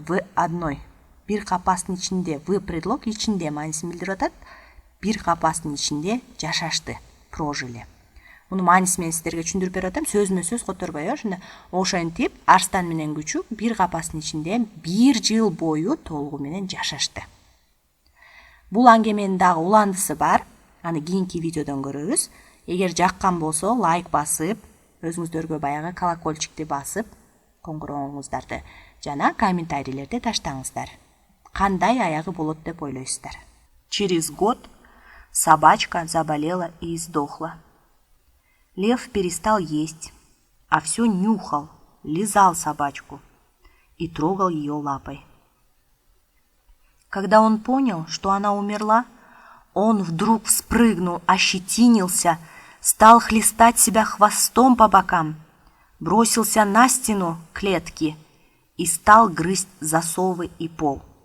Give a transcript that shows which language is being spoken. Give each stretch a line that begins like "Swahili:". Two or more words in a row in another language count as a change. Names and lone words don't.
Kyrgyz: Бир капастын ичинде,
Russian: в предлог
Kyrgyz: ичинде маанисин билдирип атат. Бир капастын ичинде жашашты, прожили. Муну мааниси менен сиздерге түшүндүрүп берип атам, сөзмө сөз которбой, ошондо ошентип арстан менен күчүк бир капастын ичинде бир жыл бою толугу менен жашашты. Бул аңгеменин дагы уландысы бар. Аны кийинки видеодон көрөбүз. Эгер жаккан болсо, лайк басып, өзүңүздөргө баягы колокольчикти басып, коңгуроңуңуздарды жана комментарийлерди таштаңыздар. Кандай аягы болот деп ойлойсуздар?
Russian: Через год собачка заболела и сдохла. Лев перестал есть, а все нюхал, лизал собачку и трогал ее лапой. Когда он понял, что она умерла, он вдруг вспрыгнул, ощетинился, стал хлестать себя хвостом по бокам, бросился на стену клетки и стал грызть засовы и пол.